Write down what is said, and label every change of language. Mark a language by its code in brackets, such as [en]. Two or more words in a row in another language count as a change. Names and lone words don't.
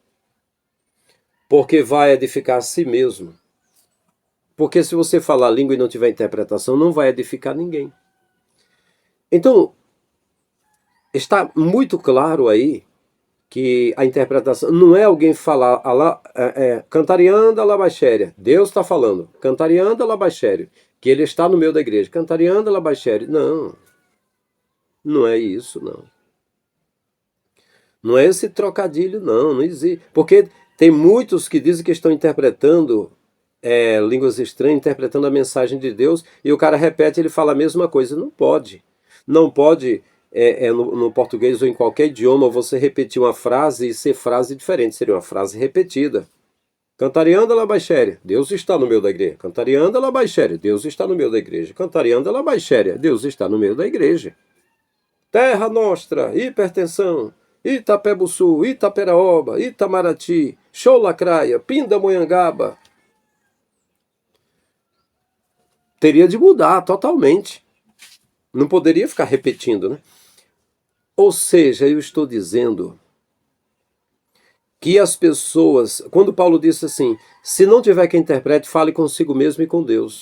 [pt] Porque vai edificar a si mesmo. Porque se você falar a língua e não tiver interpretação, não vai edificar ninguém. Então, está muito claro aí que a interpretação não é alguém falar cantarianda la baixéria. Deus está falando, cantarianda la baixéria, que ele está no meio da igreja. Cantarianda la baixéria. Não é isso, não. Não é esse trocadilho, não existe. Porque tem muitos que dizem que estão interpretando línguas estranhas, interpretando a mensagem de Deus, e o cara repete, ele fala a mesma coisa. Não pode. Não pode, no português ou em qualquer idioma, você repetir uma frase e ser frase diferente. Seria uma frase repetida. Cantarianda la baixéria, Deus está no meio da igreja. Cantarianda la baixéria, Deus está no meio da igreja. Cantarianda la baixéria, Deus está no meio da igreja. Terra Nostra, hipertensão, Itapebuçu, Itaperaoba, Itamaraty, Xolacraia, Pindamonhangaba. Teria de mudar totalmente. Não poderia ficar repetindo, né? Ou seja, eu estou dizendo que as pessoas, quando Paulo disse assim, se não tiver quem interprete, fale consigo mesmo e com Deus.